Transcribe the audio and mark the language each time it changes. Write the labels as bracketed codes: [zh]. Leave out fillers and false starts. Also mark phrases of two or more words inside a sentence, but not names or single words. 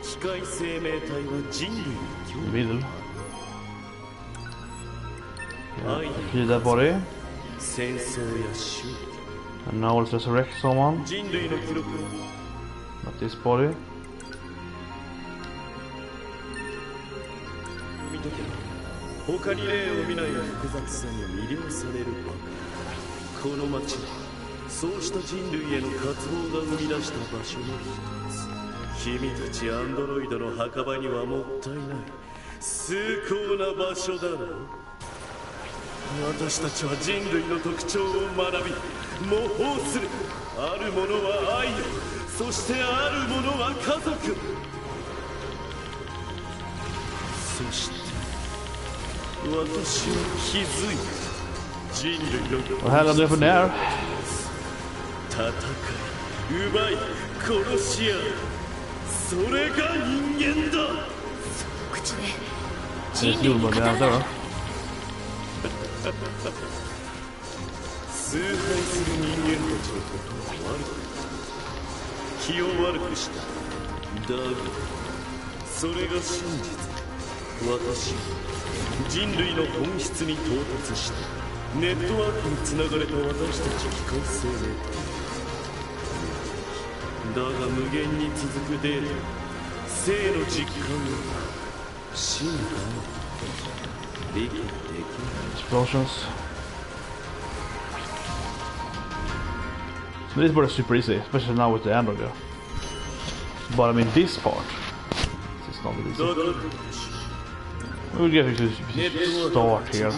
[en] Middle. Yeah, kill that body. And now let's resurrect someone. Not this body. [ja] 他に例を見ない複雑さに魅了されるばかり。この街はそうした人類への渇望が生み出した場所の一つ。君たちアンドロイドの墓場にはもったいない崇高な場所だろう。私たちは人類の特徴を学び模倣する。あるものは愛を、そしてあるものは家族。そして私は気づいた。人類の [sv] Vad händer det för där? [ja] 戦い、奪い、殺し合う、それが人間だ。口で [sv] Det är skolbarn det då. [ja] 崇拝する人間たちのことは悪く気を悪くした。だがそれが真実。私は人類の本質に到達してネットワークにつながれた私たち機械生命体だが無限に続くデータ、生の実感を真が理解できない。 [en] Explosions. So this part is super easy, especially now with the Android. Yeah. But I mean this part, this is not really easy. We'll get to start here.